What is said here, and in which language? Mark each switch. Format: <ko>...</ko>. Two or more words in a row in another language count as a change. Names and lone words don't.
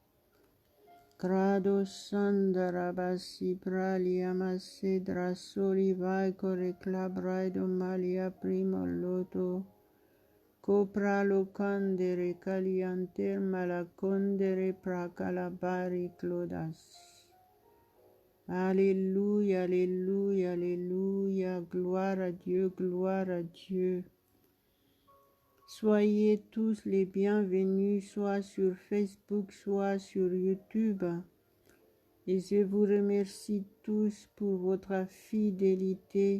<fr>Grado sandara basi pralia masedra soli vai core clabraido malia primo loto. Copra locandere calianter malacondere pracalabari clodas. Alléluia, alléluia, alléluia, gloire à Dieu, gloire à Dieu. Soyez tous les bienvenus, soit sur Facebook, soit sur YouTube. Et je vous remercie tous pour votre fidélité.</fr>